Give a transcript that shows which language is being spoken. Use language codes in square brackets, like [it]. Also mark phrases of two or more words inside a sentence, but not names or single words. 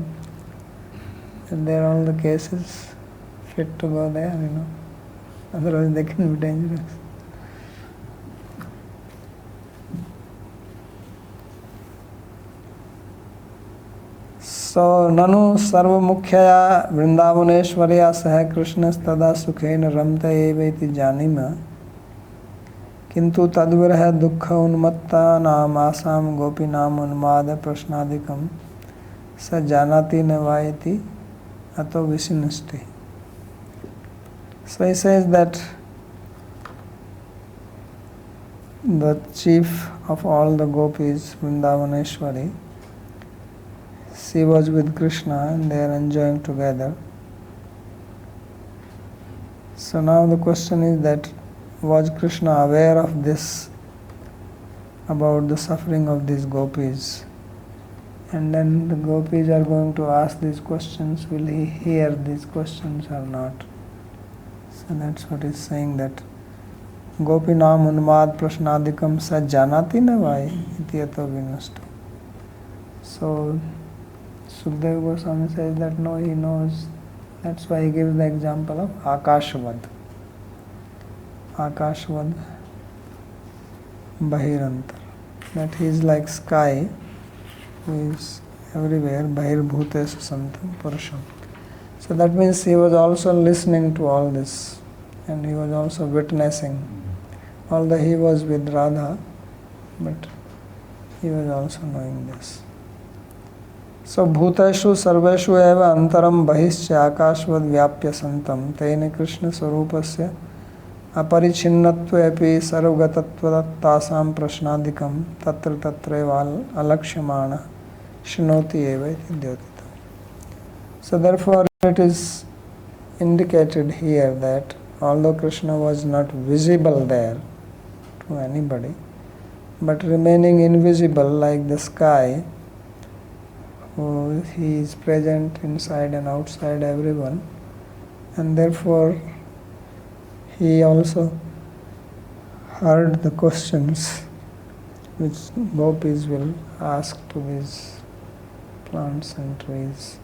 [en] And there are all the cases fit to go there, Otherwise they can be dangerous. [sa] So, nanu sarvamukhyaya vrindavaneshwarya saha krishnastada sukhena ramta evaiti janima kintu tadviraha dukkha unmatta nam asam gopinam unmada prashnadikam sa janati navaiti ato visinasti. [en] So he says that the chief of all the gopis, Vrindavaneshwari, she was with Krishna and they are enjoying together. So now the question is that, was Krishna aware of this, about the suffering of these gopis? And then the gopis are going to ask these questions, will he hear these questions or not? So that's what he's saying, that [sa] Gopinam unmad prashnadikam sa janati na vai itiyato vinashtu. [en] So Sukadeva Goswami says that no, he knows. That's why he gives the example of Akashavad. [sa] Akashavad Bahirantar. [en] That he is like sky who is everywhere, [sa] Bahirbhutesu Santam Purusham. [en] So that means he was also listening to all this and he was also witnessing. Although he was with Radha, but he was also knowing this. [sa] So bhuteshu sarveshu eva antaram bahischa akashvad vyapya santam tene Krishna swarupasya aparichinnatve api sarvagatatva tasam prashnadikam tatra tatreva alakshyamana shnoti eva iti dyotitam. [en] So therefore it is indicated here that although Krishna was not visible there to anybody, but remaining invisible like the sky, he is present inside and outside everyone, and therefore he also heard the questions which gopis will ask to these plants and trees.